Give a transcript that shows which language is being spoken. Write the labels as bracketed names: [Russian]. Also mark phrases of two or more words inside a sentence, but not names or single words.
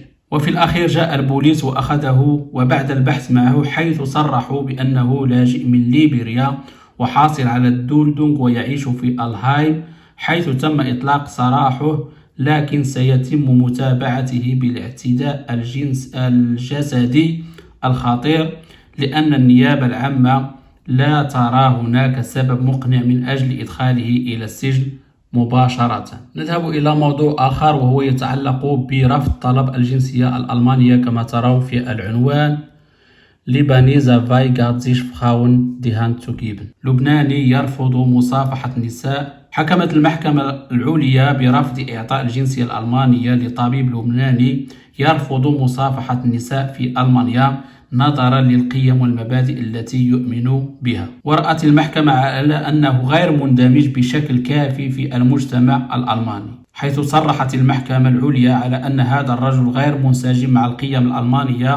[Arabic] وفي الأخير جاء البوليس وأخذه، وبعد البحث معه حيث صرحوا بأنه لاجئ من ليبيريا وحاصل على الدولدونغ ويعيش في الهايم، حيث تم إطلاق سراحه، لكن سيتم متابعته بالاعتداء الجسدي الخطير، لأن النيابة العامة لا ترى هناك سبب مقنع من أجل إدخاله إلى السجن مباشرة. نذهب إلى موضوع آخر وهو يتعلق برفض طلب الجنسية الألمانية، كما ترون في العنوان ليبانيزا [German] weigert sich Frauen die Hand zu geben. [Arabic] لبناني يرفض مصافحة النساء، حكمت المحكمة العليا برفض إعطاء الجنسية الألمانية لطبيب لبناني يرفض مصافحة النساء في ألمانيا نظرا للقيم والمبادئ التي يؤمن بها. ورأت المحكمة على أنه غير مندمج بشكل كافي في المجتمع الألماني، حيث صرحت المحكمة العليا على أن هذا الرجل غير منسجم مع القيم الألمانية.